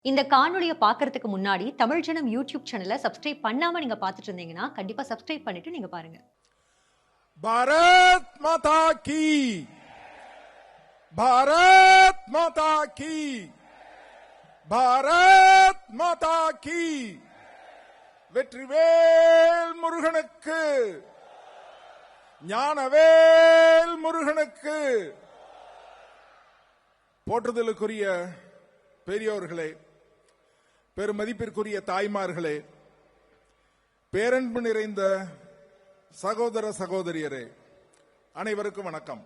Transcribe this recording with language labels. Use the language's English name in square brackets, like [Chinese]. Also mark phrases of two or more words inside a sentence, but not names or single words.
[Tamil] இந்த காணொளிய பார்க்கறதுக்கு முன்னாடி தமிழ் ஜனம் யூடியூப் சேனல சப்ஸ்கிரைப் பண்ணாம நீங்க பார்த்துட்டு இருந்தீங்கன்னா, கண்டிப்பா சப்ஸ்கிரைப் பண்ணிட்டு நீங்க பாருங்க. [Hindi] भारत माता की भारत माता की भारत माता की [Tamil] வெற்றிவேல் முருகனுக்கு ஞானவேல் முருகனுக்கு போற்றுதலுக்குரிய பெரியோர்களே, பெருமதிப்பிற்குரிய தாய்மார்களே, பேரன்பு நிறைந்த சகோதர சகோதரியரே, அனைவருக்கும் வணக்கம்.